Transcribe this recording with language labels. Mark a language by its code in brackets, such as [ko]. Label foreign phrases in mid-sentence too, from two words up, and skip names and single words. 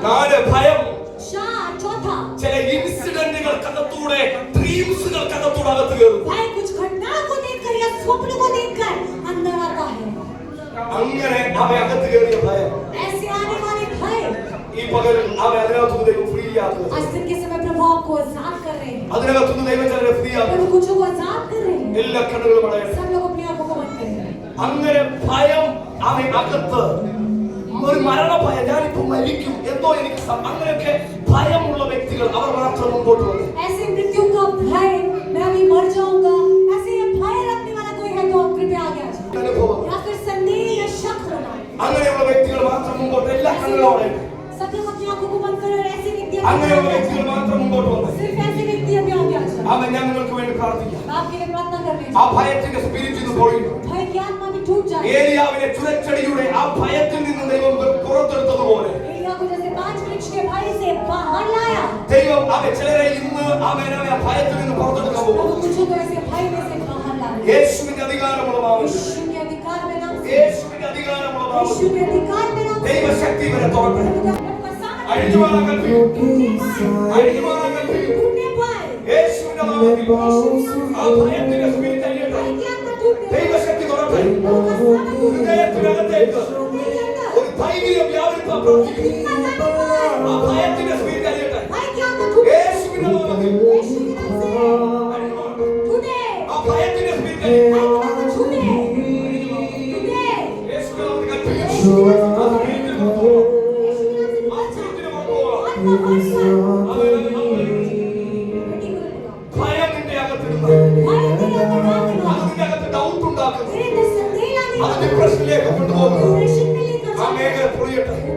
[ml] നാല്, ഭയം [hi] चौथा, [ml] ചില ഇൻസിഡന്റുകൾക്കകത്തൂടെ ഡ്രീംസുകൾക്കകത്തൂടെ അകത്ത് കയറും. [hi] भय कुछ घटनाओं को देखकर या स्वप्न को देखकर अंदर आता है. [ml] അങ്ങനെ അവ അകത്ത് കയറിയ ഭയം [hi] ऐसे आने वाले भय [ml] ഈ പകൽ അവ അതിനകത്തുനിന്ന് ദൈവം ഫ്രീ ആക്കുക. [hi] आज दिन के समय प्रभु आपको आजाद कर रहे हैं. [ml] അതിനകത്തുനിന്ന് ദൈവം ചിലരെ ഫ്രീ ആക്കുക. [hi] प्रभु कुछ को आजाद कर रहे हैं. [ml] എല്ലാ കണ്ണുകളും അടയട്ടെ. [hi] सब लोग अपनी आंखों को बंद करें. [ml] അങ്ങനെ ഭയം അവ അകത്ത് ഒരു മരണഭയം, ഞാനിപ്പോ മരിക്കും എന്തോ എനിക്ക് അങ്ങനെയൊക്കെ ഭയമുള്ള വ്യക്തികൾ അവർ മാത്രം മുമ്പോട്ട് വന്നു. [hi] ऐसे मृत्यु का भय, मैं अभी मर जाऊंगा, ऐसे ये भय रखने वाला कोई है तो कृपया आगे आ जाओ. [ml] അനുഭവം [hi] या फिर संदेह या शक होना. [ml] അങ്ങനെയുള്ള വ്യക്തികൾ മാത്രം മുമ്പോട്ട്. എല്ലാ കണ്ണുകളും അടയട്ടെ. [hi] सब लोग अपनी आंखों को बंद करें और ऐसे व्यक्ति [ml] അങ്ങനെയുള്ള വ്യക്തികൾ മാത്രം മുമ്പോട്ട് വന്നു. [hi] सिर्फ ऐसे व्यक्ति अभी आगे आ जाओ. [ml] അവൻ ഞാൻ നിങ്ങൾക്ക് വേണ്ടി പ്രാർത്ഥിക്കാം. [hi] आपके लिए प्रार्थना कर रहे ആ हैं. [ml] ഭയത്തിന്റെ സ്പിരിറ്റ് ഇത് പൊളിയും. [hi] भय की आत्मा भी टूट जाए. [ml] ഏലിയാവിനെ ചുരച്ചടിയുടെ ആ ഭയത്തിൽ നിന്ന് ദൈവം പുറത്തെടുത്തതുപോലെ [hi] एलिया को जैसे 5 वृक्ष के भय से बाहर लाया, [ml] ദൈവം അവൻ ചിലരെ ഇന്ന് അവൻ ആ ഭയത്തിൽ നിന്ന് പുറത്തെടുക്കാൻ പോകും. [hi] प्रभु कुछ को ऐसे भय में से बाहर ला रहे हैं. [ml] യേശുവിന്റെ അധികാരമുള്ള നാമത്തിൽ, [hi] यीशु के अधिकार में नाम से, [ml] യേശുവിന്റെ അധികാരമുള്ള നാമത്തിൽ [hi] यीशु के अधिकार में नाम से [ml] ദൈവശക്തി ഇവരെ തോന്നട്ടെ. [hi] प्रभु का सामर्थ्य [ml] അഴിഞ്ഞുമാറാൻ കൽപ്പിക്കും. അഴിഞ്ഞുമാറാൻ കൽപ്പിക്കും. നാമത്തിൽ [hi] टूटने पर [ml] യേശുവിന്റെ നാമത്തിൽ ആ ഭയത്തിന്റെ സ്പിരിറ്റ് അഴിയട്ടെ. [hi] भय के आत्मा टूटे [ml] ദൈവശക്തി തുറക്കട്ടെ. हृदयത്തിനകത്തേക്ക് ഒരു ധൈര്യം വ്യാപരിപ്പാൻ പ്രാർത്ഥിക്കുന്നു. ആ ഭയത്തിന്റെ സ്പിരിറ്റ് അഴിയട്ടെ. [hi] भय के आत्मा टूटे [ml] യേശുവിന്റെ നാമത്തിൽ [hi] यीशु के नाम से टूटे [ml] ആ ഭയത്തിന്റെ സ്പിരിറ്റ് [hi] भय [ml] അഴിയട്ടെ. [hi] के आत्मा टूटे टूटे [ml] യേശുവിന്റെ നാമത്തിൽ കൽപ്പിക്കുന്നു. ആ സ്പിരിറ്റിനെ പുറത്തുപോകണം. ആ സ്പിരിറ്റിനെ പുറത്തുപോകണം. ഭയം നിന്റെ അകത്തിടുന്ന അത് നിന്റെ അകത്ത് ഡൗട്ട് ഉണ്ടാക്കുന്നു. അത് ഡിപ്രഷനിലേക്ക് കൊണ്ടുപോകുന്നു. ആ മേഖല പൊളിയട്ടെ.